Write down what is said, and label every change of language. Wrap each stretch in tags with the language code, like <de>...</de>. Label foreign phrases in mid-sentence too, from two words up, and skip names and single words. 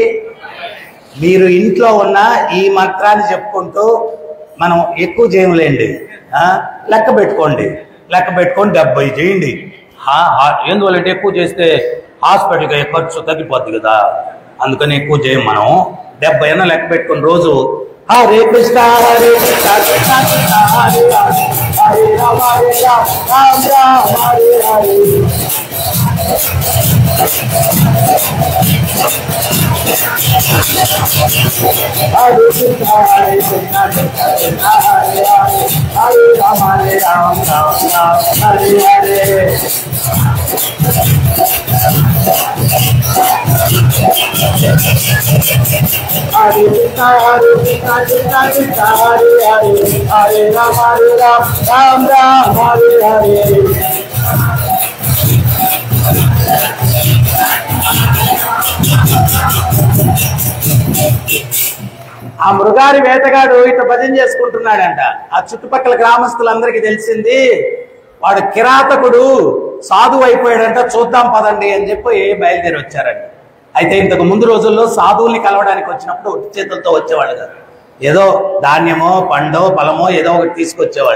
<te>మీరు ఇంట్లో ఉన్న ఈ మంత్రాన్ని చెప్పుకుంటూ, మనం ఎక్కువ చేయలేండి, లెక్క పెట్టుకొని 70 చేయండి. ఎందువల్లంటే ఎక్కువ చేస్తే హాస్పిటల్కి ఖర్చు తగ్గిపోద్ది కదా, అందుకని ఎక్కువ చేయం. మనం 70 అన్న లెక్క పెట్టుకుని రోజు</te> <sa>హరే కృష్ణ కృష్ణ కృష్ణ హరే హరే, హరే రామ రామ రామ హరే హరే. హరే కృష్ణ కృష్ణ కృష్ణ హరే హరే, హరే రామ రామ హరే హరే. Hare Krishna Krishna Krishna Hare Hare, Hare Rama Rama Hare Hare.</sa> <te>ఆ మృగారి వేటగాడు ఇట్లా భజన చేసుకుంటున్నాడంట. ఆ చుట్టుపక్కల గ్రామస్తులందరికీ తెలిసింది వాడు కిరాతకుడు సాధువు అయిపోయాడంట, చూద్దాం పదండి అని చెప్పి బయలుదేరి వచ్చారంట. అయితే ఇంతకు ముందు రోజుల్లో సాధువుల్ని కలవడానికి వచ్చినప్పుడు ఒట్టి చేతులతో వచ్చేవాళ్ళు కాదు, ఏదో ధాన్యమో పండో ఫలమో ఏదో ఒకటి తీసుకొచ్చేవాళ్ళు.</te>